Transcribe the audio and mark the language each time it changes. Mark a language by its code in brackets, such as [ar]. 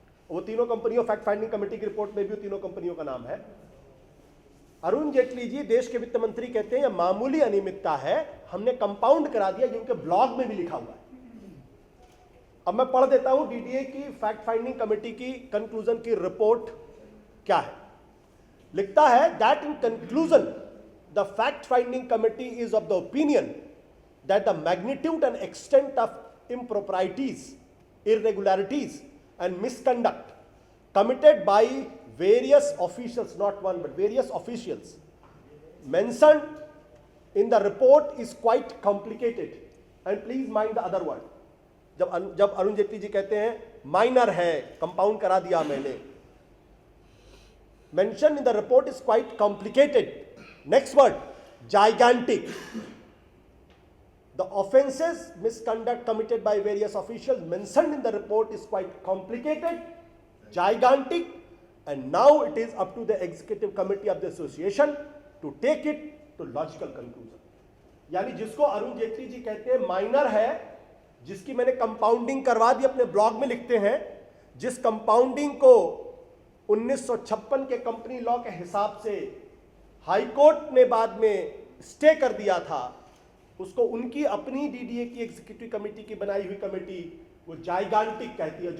[hi] वो तीनों कंपनियों, फैक्ट फाइंडिंग कमेटी की रिपोर्ट में भी तीनों कंपनियों का नाम है। अरुण जेटली जी देश के वित्त मंत्री कहते हैं यह मामूली अनियमितता है, हमने कंपाउंड करा दिया, जो उनके ब्लॉग में भी लिखा हुआ है। अब मैं पढ़ देता हूं डीडीए की फैक्ट फाइंडिंग कमेटी की कंक्लूजन की रिपोर्ट क्या है। लिखता है [en] That in conclusion the fact finding committee is of the opinion that the magnitude and extent of improprieties, irregularities and misconduct committed by various officials, not one but various officials mentioned in the report is quite complicated. And please mind the other word. [hi] जब अरुण जेटली जी कहते हैं minor है, compound करा दिया मैंने, [en] mentioned in the report is quite complicated. Next word, gigantic. The offenses, misconduct committed by various officials mentioned in the report is quite complicated, gigantic, and now it is up to the executive committee of the association to take it to logical conclusion. [hi] यानी जिसको अरुण जेटली जी कहते हैं minor है, जिसकी मैंने compounding करवा दी, अपने blog में लिखते हैं, जिस कंपाउंडिंग को 1956 के कंपनी लॉ के हिसाब से हाई कोर्ट ने बाद में स्टे कर दिया था, उसको उनकी अपनी डीडीए की एग्जीक्यूटिव कमेटी की बनाई हुई कमेटी वो जाइगांटिक कहती है।